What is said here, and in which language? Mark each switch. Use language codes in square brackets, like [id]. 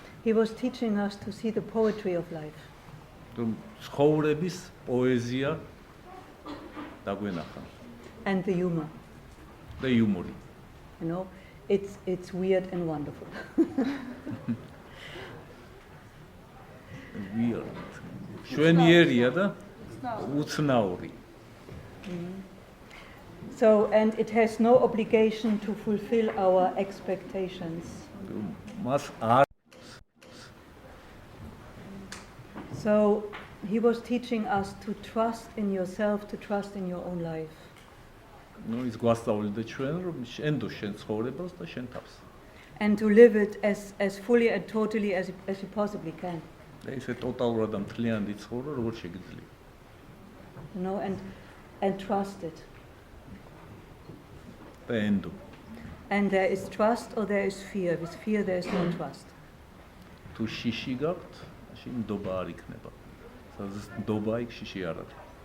[en] He was teaching us to see the poetry of life. [ka] ცხოვრების პოეზია დაგვენახა. [en] And the humor. [ka] და იუმორი. [en] You know, it's weird and wonderful. Weird. [ka] შვენიერია და უცნაური. [en] So, and it has no obligation to fulfill our expectations. [ka] მას არ [en] So, he was teaching us to trust in yourself, to trust in your own life. [ka] ნუ ის გვასწავლიდა ჩვენ რომ შენ დო შენ ცხოვრებას და შენ თავს. [en] And to live it as fully and totally as you possibly can. [ka] და ისე ტოტალურად და მთლიანად იცხოვრო როგორც შეგიძლია. [en] You know, and trust it. [ka] და ენდო. [en] And there is trust or there is fear. With fear there is no trust. [ka] თუ შიში გაქვთ, მაშინ ნდობა არ იქნება. სადაც ნდობა იქ შიში არ არის.